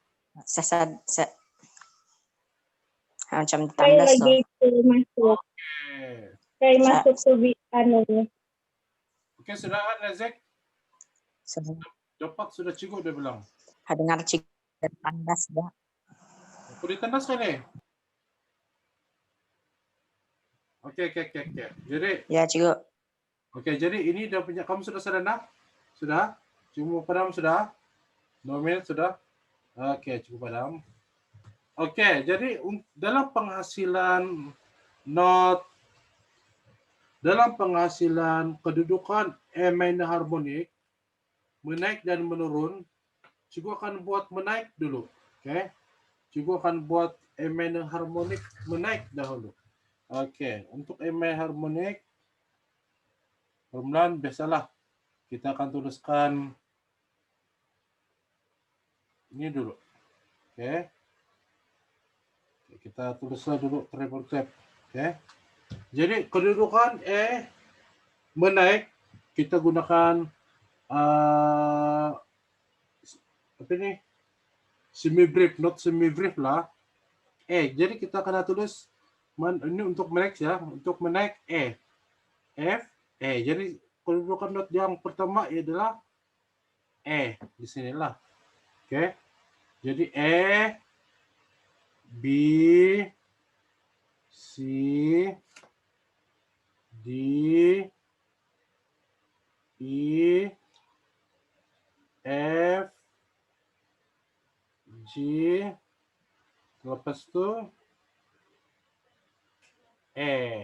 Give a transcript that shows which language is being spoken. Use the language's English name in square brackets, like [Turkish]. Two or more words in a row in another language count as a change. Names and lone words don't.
[Malay] Macam Kayak tandas lagi masuk. Kayak masuk ke anu. Oke, sudah kan Isaac? Sudah. Dapat sudah Cikgu dia bilang. Dengar Cikgu tandas dah. Aku ditandas kan nih? Oke. Jadi ya Cikgu. Oke, jadi ini udah punya kamu sudah sadar? Sudah? Cikgu padam sudah? 2 menit sudah? Oke, cukup padam. Oke, jadi dalam penghasilan kedudukan [English] E minor harmonic [Malay] menaik dan menurun, Cikgu akan buat menaik dulu. Oke. Cikgu akan buat [English] E minor harmonic [Malay] menaik dahulu. Oke, untuk [English] E minor harmonic [Malay] permulaan biasalah kita akan tuliskan ini dulu. Oke. Kita tulislah dulu [English] treble clef. [Malay] Oke. Jadi kedudukan E menaik, kita gunakan apa ini? [English] Semi brief, [Malay] not [English] semi brief [Malay] lah. Jadi kita akan tulis ini untuk menaik ya, untuk menaik E. F, E. Jadi kedudukan not yang pertama adalah E di sinilah. Oke. Jadi E, B, C, D, E, F, G, lepas itu E.